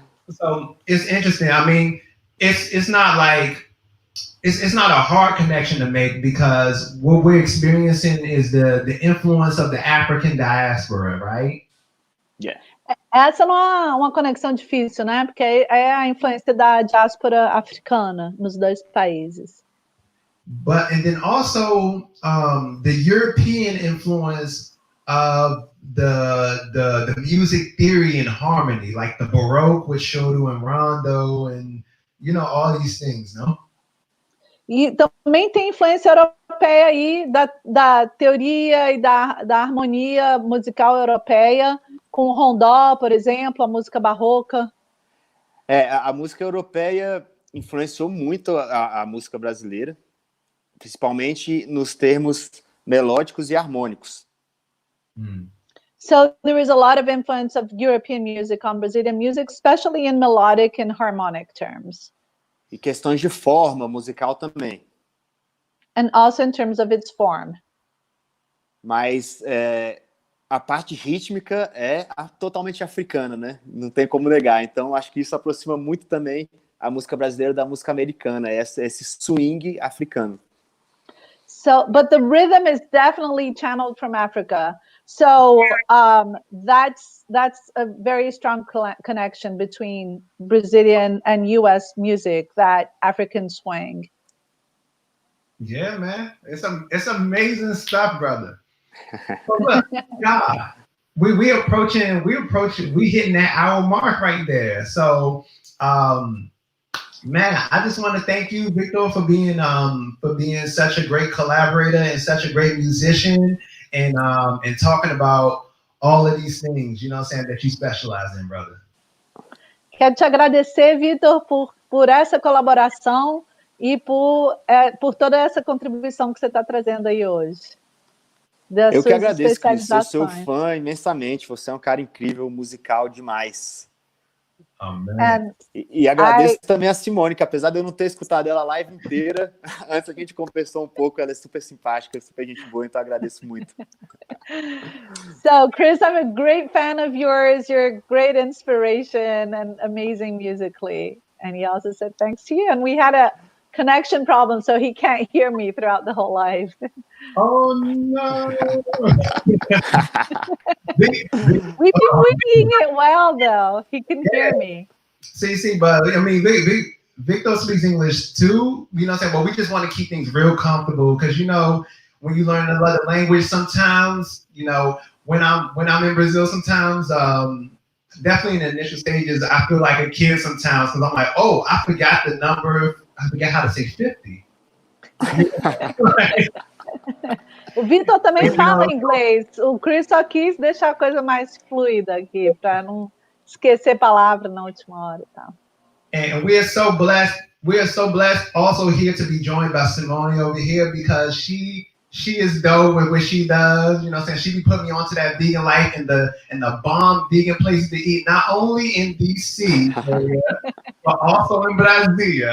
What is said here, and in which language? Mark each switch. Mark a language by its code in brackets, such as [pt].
[en] So it's interesting. I mean, it's not like it's not a hard connection to make because what we're experiencing is the influence of the African diaspora, right? Yeah. [pt] Essa não é uma conexão difícil, né? Porque é a influência da diáspora africana nos dois países. [en] But and then also the European influence of the music theory and harmony, like the Baroque with Shodo and Rondo, and all these things, no? [pt] E também tem influência europeia aí da teoria e da harmonia musical europeia, com o rondó, por exemplo, a música barroca. A música europeia influenciou muito a música brasileira, principalmente nos termos melódicos e harmônicos. [en] So there is a lot of influence of European music on Brazilian music, especially in melodic and harmonic terms. [pt] E questões de forma musical também. [en] And also in terms of its form. [pt] Mas a parte rítmica é totalmente africana, né? Não tem como negar. Então, acho que isso aproxima muito também a música brasileira da música americana, esse swing africano. [en] So, but the rhythm is definitely channeled from Africa. So that's a very strong connection between Brazilian and U.S. music, that African swing. Yeah, man, it's amazing stuff, brother. But look, God, we hitting that hour mark right there. So, man, I just want to thank you, Vitor, for being such a great collaborator and such a great musician, and talking about all of these things, you know what I'm saying, that you specialize in, brother. [pt] Quero te agradecer, Vitor, por essa colaboração e por toda essa contribuição que você está trazendo aí hoje. Eu que agradeço, Cris, sou seu fã imensamente, você é um cara incrível, musical demais. E agradeço também a Simone, que apesar de eu não ter escutado ela a live inteira, antes a gente conversou um pouco, ela é super simpática, super gente boa, então agradeço muito. [en] So, Chris, I'm a great fan of yours. You're a great inspiration and amazing musically. And he also said thanks to you. And we had a connection problem, so he can't hear me throughout the whole live. Oh, no. We've been winging it well, though. He can hear me. See, but I mean, Victor speaks English too. You know what I'm saying? But we just want to keep things real comfortable because, when you learn another language, sometimes, when I'm in Brazil, sometimes, definitely in the initial stages, I feel like a kid sometimes because I'm like, oh, I forgot the number. I forgot how to say 50. [pt] O Vitor também fala inglês. O Chris só quis deixar a coisa mais fluida aqui, para não esquecer palavra na última hora e tal. [en] And we are so blessed. We are so blessed also here to be joined by Simone over here because she is dope with what she does. You know what I'm saying? She be putting me onto that vegan life and the bomb vegan places to eat, not only in DC area, but also in Brasilia.